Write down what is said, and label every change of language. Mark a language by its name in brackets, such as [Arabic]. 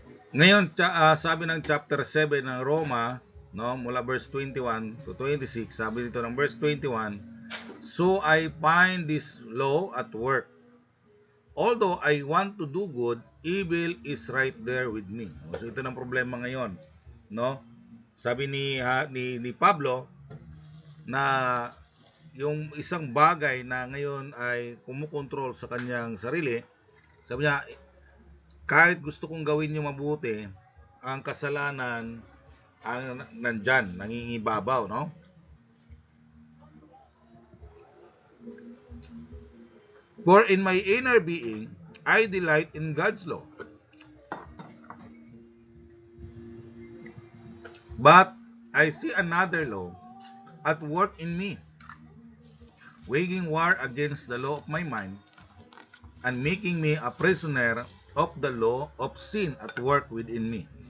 [Filipino] Ngayon, sabi ng chapter 7 ng Roma, no, mula verse 21 to 26, sabi dito ng verse 21, [English] "So I find this law at work. Although I want to do good, evil is right there with me." [Filipino] So ito ng problema ngayon, no? Sabi ni Pablo na yung isang bagay na ngayon ay kumukontrol sa kanyang sarili, sabi niya, kahit gusto kong gawin yung mabuti, ang kasalanan ang nandyan, nangingibabaw, no? [English] "For in my inner being, I delight in God's law. But I see another law at work in me, waging war against the law of my mind, and making me a prisoner of the law of sin at work within me.